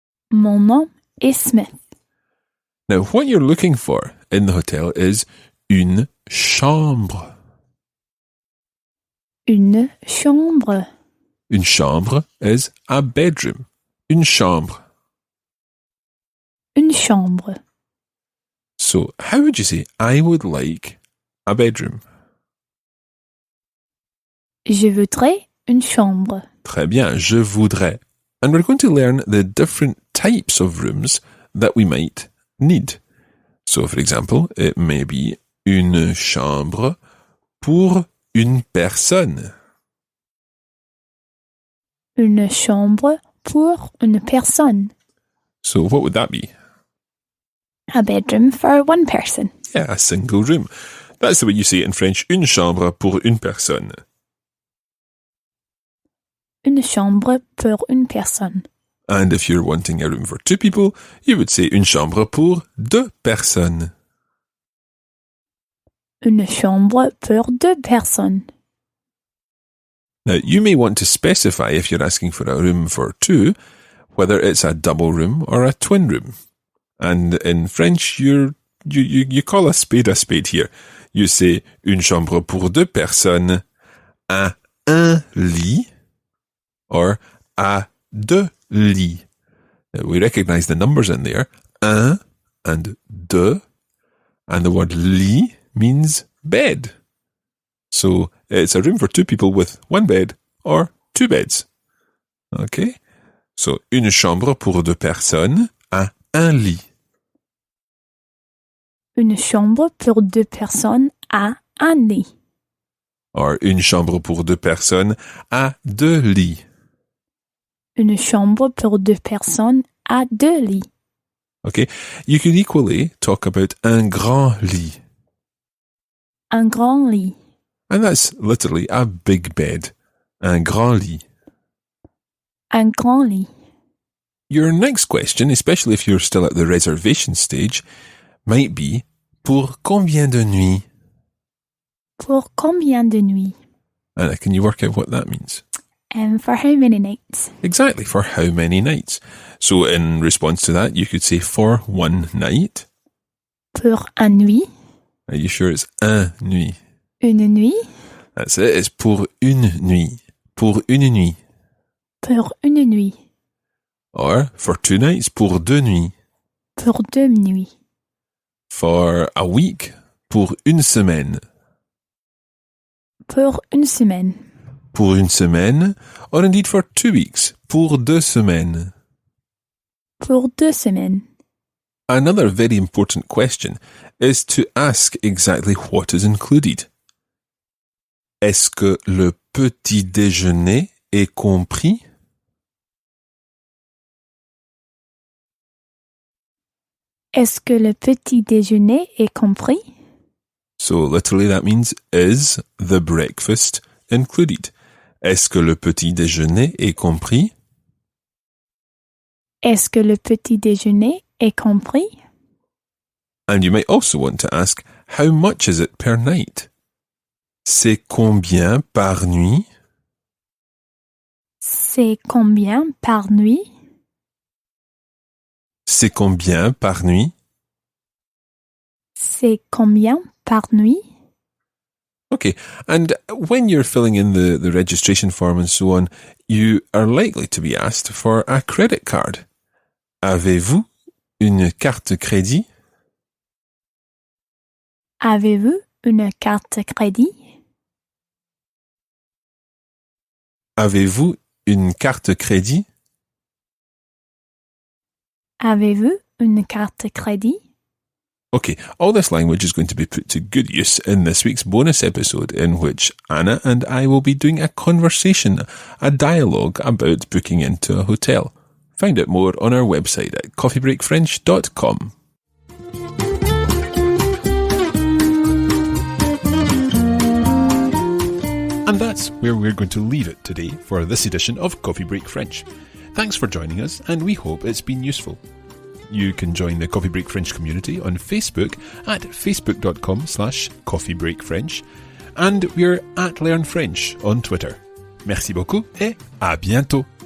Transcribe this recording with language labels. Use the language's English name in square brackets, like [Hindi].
[French] Mon nom est Smith. [English] Now, what you're looking for in the hotel is une [French] chambre. Une chambre. Une chambre [English] is a bedroom. [French] Une chambre. Une chambre. [English] So, how would you say, I would like a bedroom? [French] Je voudrais une chambre. Très bien, je voudrais. [English] And we're going to learn the different types of rooms that we might need. So, for example, it may be [French] une chambre pour une personne. Une chambre pour une personne. [English] So, what would that be? A bedroom for one person. Yeah, a single room. That's the way you say it in French, [French] une chambre pour une personne. Une chambre pour une personne. [English] And if you're wanting a room for two people, you would say [French] une chambre pour deux personnes. Une chambre pour deux personnes. [English] Now, you may want to specify if you're asking for a room for two, whether it's a double room or a twin room. And in French, you call a spade here. You say [French] une chambre pour deux personnes à un lit [English] or [French] à deux lits. [English] We recognize the numbers in there. Un and deux. And the word lit means bed. So it's a room for two people with one bed or two beds. Okay? [French] So une chambre pour deux personnes à un lit. Une chambre pour deux personnes à un lit. Or une chambre pour deux personnes à deux lits. Une chambre pour deux personnes à deux lits. [English] Okay? You could equally talk about [French] un grand lit. Un grand lit. [English] And that's literally a big bed. [French] Un grand lit. Un grand lit. [English] Your next question, especially if you're still at the reservation stage, might be [French] pour combien de nuits? Pour combien de nuits? [English] Anna, can you work out what that means? And for how many nights? Exactly, for how many nights? So in response to that, you could say for one night. [French] Pour un nuit. [English] Are you sure it's [French] un nuit? Une nuit. [English] That's it, it's [French] pour une nuit. Pour une nuit. Pour une nuit. [English] Or for two nights, [French] pour deux nuits. Pour deux nuits. [English] For a week, [French] pour une semaine. Pour une semaine. Pour une semaine, [English] or indeed for 2 weeks, [French] pour deux semaines. Pour deux semaines. [English] Another very important question is to ask exactly what is included. [French] Est-ce que le petit déjeuner est compris? Est-ce que le petit déjeuner est compris? [English] So literally that means, is the breakfast included? [French] Est-ce que le petit déjeuner est compris? Est-ce que le petit déjeuner est compris? [English] And you might also want to ask, how much is it per night? [French] C'est combien par nuit? C'est combien par nuit? C'est combien par nuit? C'est combien par nuit? [English] Okay, and when you're filling in the registration form and so on, you are likely to be asked for a credit card. [French] Avez-vous une carte crédit? Avez-vous une carte crédit? Avez-vous une carte crédit? Avez-vous une carte crédit? [English] Okay, all this language is going to be put to good use in this week's bonus episode, in which Anna and I will be doing a conversation, a dialogue about booking into a hotel. Find out more on our website at coffeebreakfrench.com. And that's where we're going to leave it today for this edition of Coffee Break French. Thanks for joining us, and we hope it's been useful. You can join the Coffee Break French community on Facebook at facebook.com/coffeebreakfrench, and we're at Learn French on Twitter. [French] Merci beaucoup et à bientôt.